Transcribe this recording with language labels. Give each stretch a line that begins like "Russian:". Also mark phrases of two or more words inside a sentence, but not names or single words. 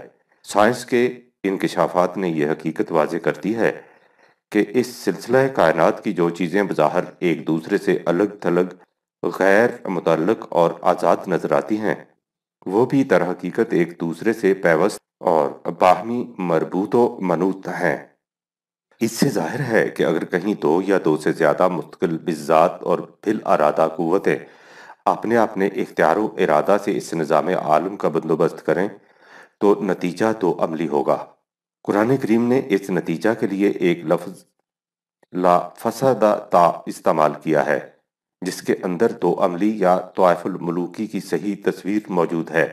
Urdu: سائنس کے انکشافات نے یہ حقیقت واضح کرتی ہے کہ اس سلسلہ کائنات کی جو چیزیں بظاہر ایک دوسرے سے الگ تھلگ، غیر متعلق اور آزاد نظر آتی ہیں، وہ بھی در حقیقت ایک دوسرے سے پیوست اور باہمی مربوط و منوط ہیں۔ اس سے ظاہر ہے کہ اگر کہیں دو یا دو سے زیادہ مستقل بالذات اور بالارادہ قوتیں اپنے اپنے اختیار و ارادہ سے اس نظام عالم کا بندوبست کریں تو نتیجہ تو عملی ہوگا۔ قرآن کریم نے اس نتیجہ کے لیے ایک لفظ
Arabic: لا فسدتا
Urdu: استعمال کیا ہے، جس کے اندر تو عملی یا طوائف الملوکی کی صحیح تصویر موجود ہے۔